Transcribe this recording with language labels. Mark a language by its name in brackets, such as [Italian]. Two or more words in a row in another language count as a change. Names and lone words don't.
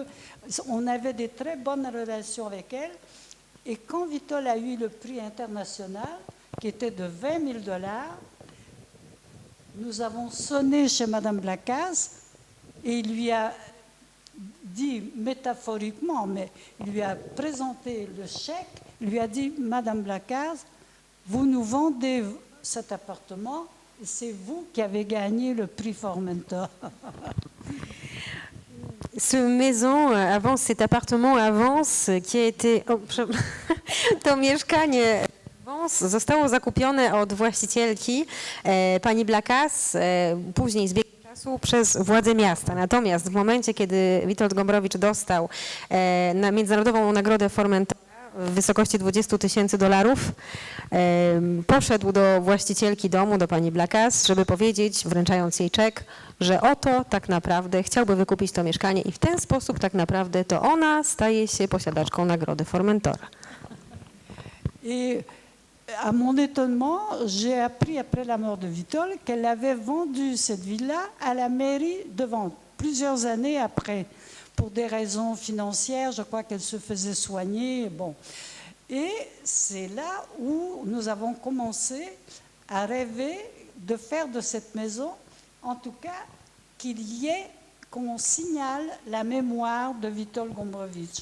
[French] On avait des très bonnes relations avec elle. Et quand Witold a eu le prix international, qui était de $20 000, nous avons sonné chez Madame Blacas et il lui a dit métaphoriquement, mais il lui a présenté le chèque, il lui a dit, Madame Lacaze, vous nous vendez cet appartement et c'est vous qui avez gagné le prix Formentor. Cet appartement Avance, qui a été... [Polish] To mieszkanie Avance zostało zakupione od właścicielki pani Blakas, później z biegiem czasu przez władze miasta. Natomiast w momencie, kiedy Witold Gombrowicz dostał międzynarodową nagrodę Formentora w wysokości $20,000, poszedł do właścicielki domu, do pani Blakas, żeby powiedzieć, wręczając jej czek, że oto tak naprawdę chciałby wykupić to mieszkanie i w ten sposób tak naprawdę to ona staje się posiadaczką nagrody Formentora. [French] Et à mon étonnement, j'ai appris après la mort de Witold qu'elle avait vendu cette villa à la mairie plusieurs années après, pour des raisons financières. Je crois qu'elle se faisait soigner. Bon. Et c'est là où nous avons commencé à rêver de faire de cette maison, en tout cas, qu'on signale la mémoire de Witold Gombrowicz.